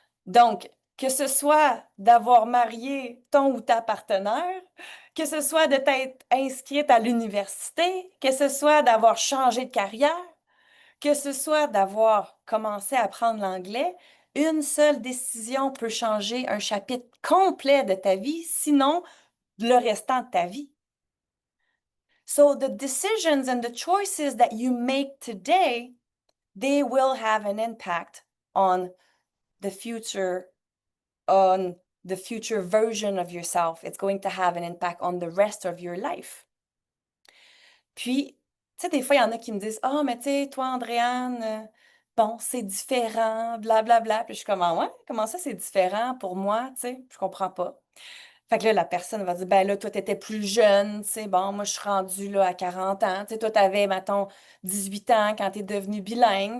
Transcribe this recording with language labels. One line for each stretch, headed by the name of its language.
French: Donc, que ce soit d'avoir marié ton ou ta partenaire, que ce soit de t'être inscrite à l'université, que ce soit d'avoir changé de carrière, que ce soit d'avoir commencé à apprendre l'anglais, une seule décision peut changer un chapitre complet de ta vie, sinon le restant de ta vie.
English: So the decisions and the choices that you make today, they will have an impact on the future, on the future version of yourself. It's going to have an impact on the rest of your life.
French: Puis, tu sais, des fois, il y en a qui me disent, ah, mais tu sais, toi, Andréane, bon, c'est différent, blablabla. Puis je suis comme, ah ouais, comment ça, c'est différent pour moi, tu sais, je comprends pas. Fait que là, la personne va dire, ben là, toi, t'étais plus jeune, tu sais, bon, moi, je suis rendue là à 40 ans, tu sais, toi, t'avais, mettons, 18 ans quand t'es devenue bilingue.